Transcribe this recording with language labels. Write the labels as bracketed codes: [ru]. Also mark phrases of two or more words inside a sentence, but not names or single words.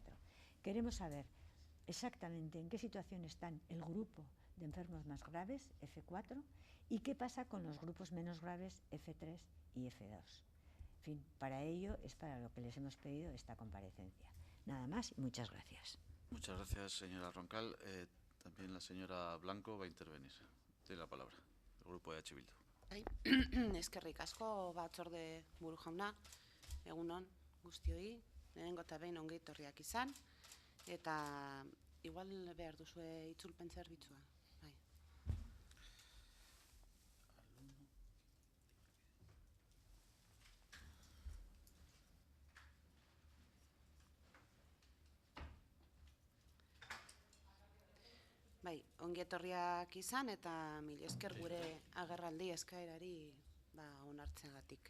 [es] Queremos saber exactamente en qué situación están el grupo de enfermos más graves, F4, y qué pasa con los grupos menos graves, F3 y F2. En fin, para ello es para lo que les hemos pedido esta comparecencia. Nada más y muchas gracias. Muchas gracias, señora Roncal. También la señora Blanco va a intervenir. Tiene la palabra, el grupo de H. Bildu. [eu] Eskerrik asko batzorde buru jauna, egunon guztioi, lehenengo eta behin ongi etorriak izan, eta igual behar duzue itzulpen zerbitzua. Bai. Bai, ongi etorriak izan eta mil esker gure agerraldi eskaerari onartzeagatik.